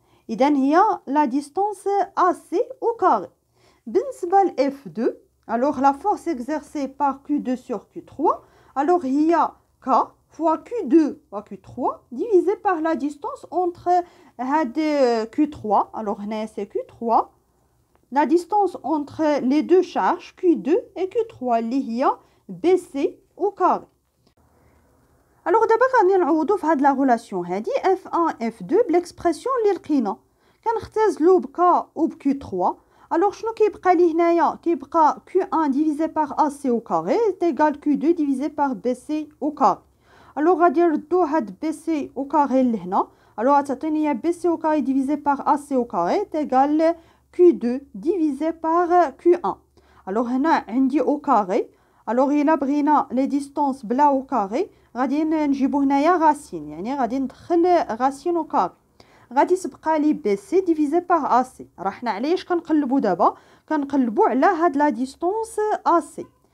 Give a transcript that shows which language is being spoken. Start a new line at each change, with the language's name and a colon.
French: إذا هي la distance AC au carré.
Arabic: بالنسبة ل
French: F2, alors la force exercée par Q2 sur Q3, alors هي K fois Q2 fois Q3 divisé par la distance entre هاد Q3, alors هنا c'est Q3, la distance entre les deux charges Q2 et Q3
Arabic: اللي هي
French: BC au carré.
Arabic: alors دابا غادي نعوضوا في هاد لا غولاسيون هادي F1 F2 بالاكسبرسيون اللي لقينا كنختزلوا ب K و ب Q3.
French: alors
Arabic: شنو كيبقى لي هنايا؟ كيبقى
French: Q1 divisé par AC au carré est égal Q2 divisé par BC au carré. alors
Arabic: غادي نردو هاد
French: BC au carré لهنا, alors
Arabic: غتعطيني هي
French: BC au carré divisé par AC au carré est égal Q2 divisé par Q1.
Arabic: alors هنا عندي
French: au carré,
Arabic: alors إلا بغينا لي ديستونس بلا au carré غادي نجيبو هنايا غاسين, يعني غادي ندخل غاسين au carré. غادي تبقى لي بي سي ديفيزي باغ AC. راه حنا علاش كنقلبوا دابا؟ كنقلبوا على هاد لا ديستونس AC.